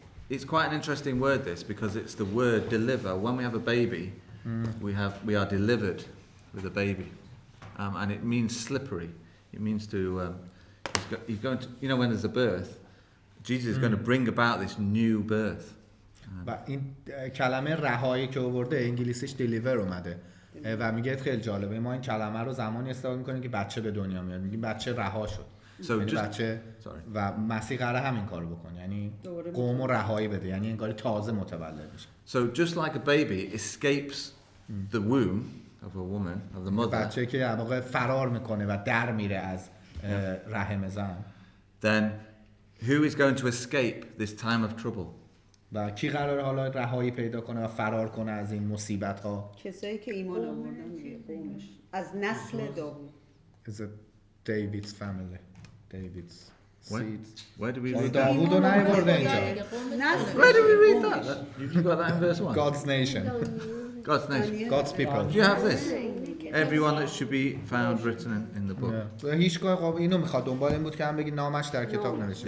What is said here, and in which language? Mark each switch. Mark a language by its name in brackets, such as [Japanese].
[English] It's quite an interesting word this, because it's the word deliver. When we have a baby, we are delivered with a baby. And it means slippery. It means to, he's going to, when there's a birth, Jesus is going to bring about this new birth. [Persian] و این کلمه رهایی که آورده انگلیسیش deliver اومده و میگه خیلی جالبه، ما این کلمه رو زمانی استفاده میکنیم که بچه به دنیا میاد، میگیم بچه رها شد. یعنی بچه و مسیح قراره همین کارو بکنه، یعنی قوم رو رهایی بده، یعنی انگاری تازه متولد میشه. [English] So just like a baby escapes the womb of a woman, of the mother. [Persian] بچه که در واقع فرار میکنه و در میره از رحم زن. [English] Then who is going to escape this time of trouble? [Persian] و کی قراره حالا رهایی پیدا کنه و فرار کنه از این مصیبت ها؟ کسایی که ایمان آوردن دیگه، قومش از نسل داوود. [English] Is it David's family? David's seed. Where do we read that? [Persian] داوود رو نیاورده اینجا. [English] Where do we read that? You got that in verse 1? God's nation. God's nation. God's people. Do you have this? Everyone that should be found written in the book. [Persian] هیچگاه خب اینو میخواد دنبال این بود که هم بگی نامش در کتاب نوشته